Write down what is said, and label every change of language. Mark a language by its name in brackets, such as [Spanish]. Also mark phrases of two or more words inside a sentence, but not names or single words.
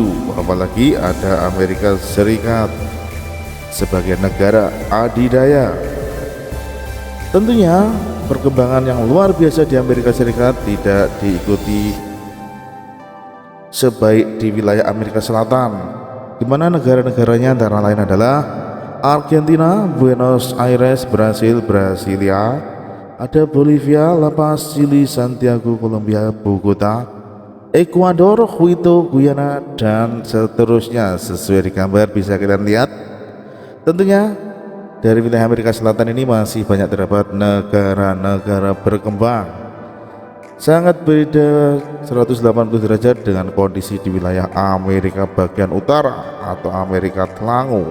[Indonesian] Apalagi ada Amerika Serikat sebagai negara adidaya. Tentunya perkembangan yang luar biasa di Amerika Serikat tidak diikuti sebaik di wilayah Amerika Selatan, di mana negara-negaranya antara lain adalah Argentina, Buenos Aires, Brasil, Brasilia, ada Bolivia, La Paz, Chili, Santiago, Colombia, Bogota, Ekuador, Quito, Guyana, dan seterusnya. Sesuai di gambar bisa kita lihat. Tentunya dari wilayah Amerika Selatan ini masih banyak terdapat negara-negara berkembang, sangat beda 180 derajat dengan kondisi di wilayah Amerika bagian utara atau Amerika Tlango.